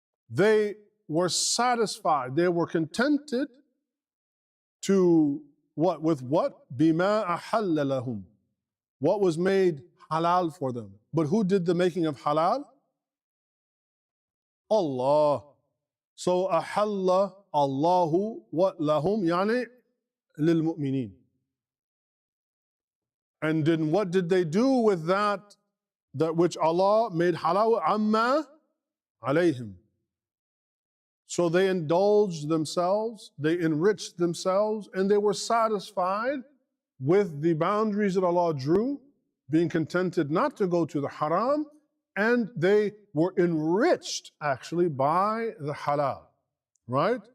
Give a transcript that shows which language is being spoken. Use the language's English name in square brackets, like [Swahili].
[English] They were satisfied, they were contented to what? With what? [Arabic] بِمَا أَحَلَّ لَهُمْ. [English] What was made halal for them. But who did the making of halal? Allah. So [Arabic] أحل الله [English] what [Arabic] لهم يعني للمؤمنين. [English] And then what did they do with that which Allah made halal? [Arabic] عما عليهم. [English] So they indulged themselves, they enriched themselves, and they were satisfied with the boundaries that Allah drew, being contented not to go to the haram, and they were enriched actually by the halal, right?